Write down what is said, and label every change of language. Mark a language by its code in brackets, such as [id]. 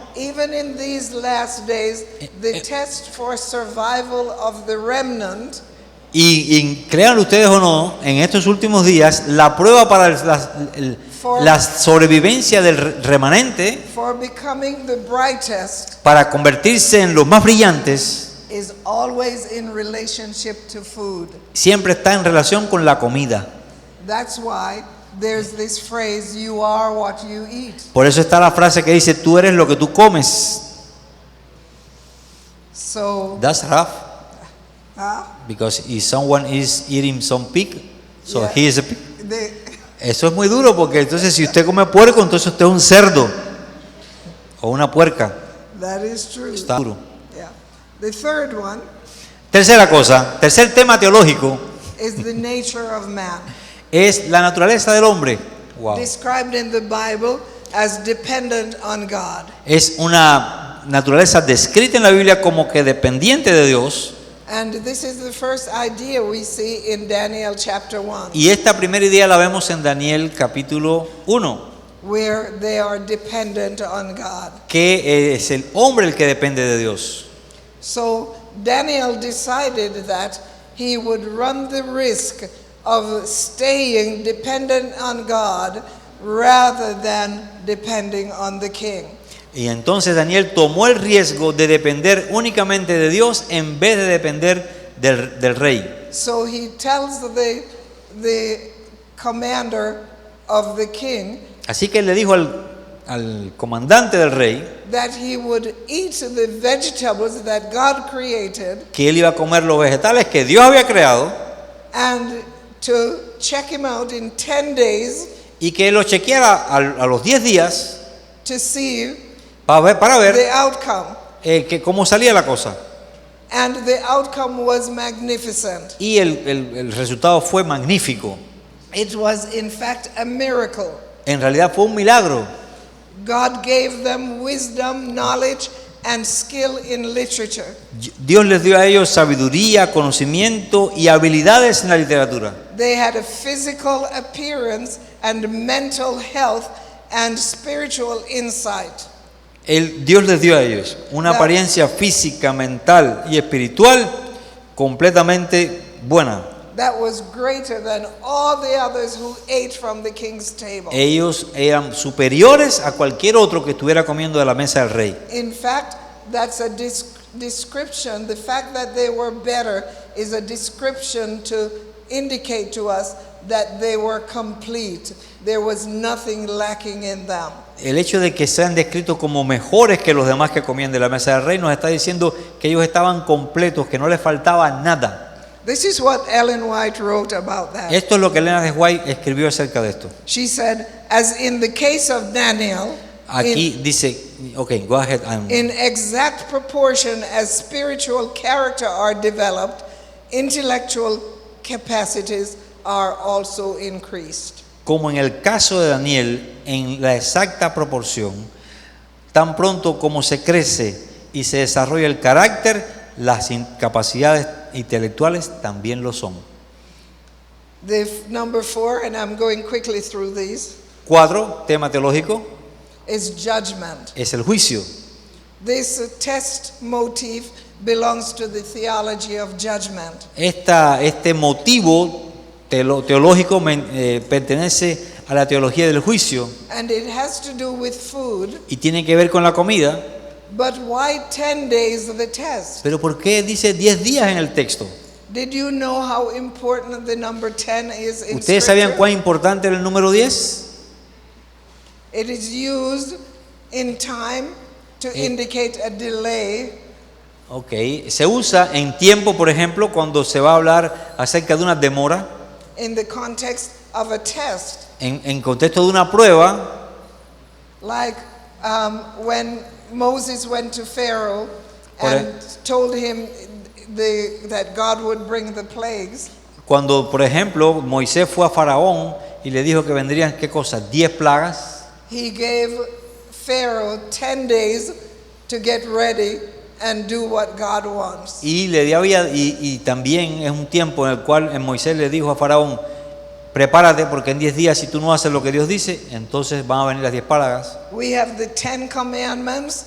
[en] even in these last days, the test for survival of the remnant [es] y créanlo ustedes o no, en estos últimos días la prueba para la sobrevivencia del remanente, [en] for becoming the brightest, [es] para convertirse en los más brillantes, [en] is always in relationship to food. [es] siempre está en relación con la comida. [en] That's why there's this phrase, you are what you eat. [es] Por eso está la frase que dice, tú eres lo que tú comes. [en] So, That's rough, huh? because if someone is eating some pig, so Yeah. he is a pig. The, [es] Eso es muy duro porque entonces si usted come puerco, entonces usted es un cerdo o una puerca. [en] that is true. [es] Está duro. [en] Yeah. The third one [es] Tercera cosa, tercer tema teológico [en] is the nature of man, [es] es la naturaleza del hombre. [en] Wow. described in the Bible as dependent on God. [es] Es una naturaleza descrita en la Biblia como que dependiente de Dios. [en] And this is the first idea we see in Daniel chapter 1, [es] Y esta primera idea la vemos en Daniel capítulo 1, [en] where they are dependent on God. [es] que es el hombre el que depende de Dios. [en] So Daniel decided that he would run the risk of staying dependent on God rather than depending on the king. [es] Y entonces Daniel tomó el riesgo de depender únicamente de Dios en vez de depender del rey. [en] So he tells the commander of the king [es] Así que le dijo al comandante del rey [en] that he would eat the vegetables that God created [es] que él iba a comer los vegetales que Dios había creado [en] and to check him out in 10 days [es] y que él lo chequeara a los 10 días [en] to see [es] para ver [en] the outcome. [es] cómo salía la cosa. [en] And the outcome was magnificent. [es] Y el resultado fue magnífico. [en] It was in fact a miracle. [es] En realidad fue un milagro. [en] God gave them wisdom, knowledge, and skill in literature. [es] Dios les dio a ellos sabiduría, conocimiento y habilidades en la literatura. [en] They had a physical appearance and mental health and spiritual insight. [es] Dios les dio a ellos una apariencia física, mental y espiritual completamente buena. [en] That was greater than all the others who ate from the king's table. [es] Ellos eran superiores a cualquier otro que estuviera comiendo de la mesa del rey. [en] In fact, that's a description. The fact that they were better is a description to indicate to us that they were complete. There was nothing lacking in them. [es] El hecho de que sean descritos como mejores que los demás que comían de la mesa del rey nos está diciendo que ellos estaban completos, que no les faltaba nada. [en] This is what Ellen White wrote about that. [es] Esto es lo que Elena de White escribió acerca de esto. [en] She said, as in the case of Daniel, [es] Aquí dice, okay, [en] go ahead. in exact proportion as spiritual character are developed, intellectual capacities are also increased. [es] Como en el caso de Daniel, en la exacta proporción, tan pronto como se crece y se desarrolla el carácter, las capacidades intelectuales también lo son. [en] Number 4, and I'm going quickly through these, [es] 4, tema teológico, [en] is judgment. [es] es el juicio. [en] This test motif belongs to the theology of judgment. [es] Este motivo teológico pertenece a la teología del juicio [en] And it has to do with food. [es] y tiene que ver con la comida. [en] But why 10 days of the test? [es] Pero ¿por qué dice 10 días en el texto? [en] Did you know how important the number 10 is in [es] ¿Ustedes sabían [en] Scripture? [es] cuán importante era el número 10? [en] It is used in time to indicate a delay. [es] Ok, se usa en tiempo, por ejemplo, cuando se va a hablar acerca de una demora, [en] In the context of a test, [es] en contexto de una prueba, [en] like when Moses went to Pharaoh [es] Por [en] and told him that God would bring the plagues. [es] cuando, por ejemplo, Moisés fue a Faraón y le dijo que vendrían, ¿qué cosas? 10 plagas. [en] He gave Pharaoh 10 days to get ready and do what God wants. [es] Y también es un tiempo en el cual Moisés le dijo a Faraón, prepárate porque en 10 días si tú no haces lo que Dios dice, entonces van a venir las 10 plagas. [en] We have the 10 commandments.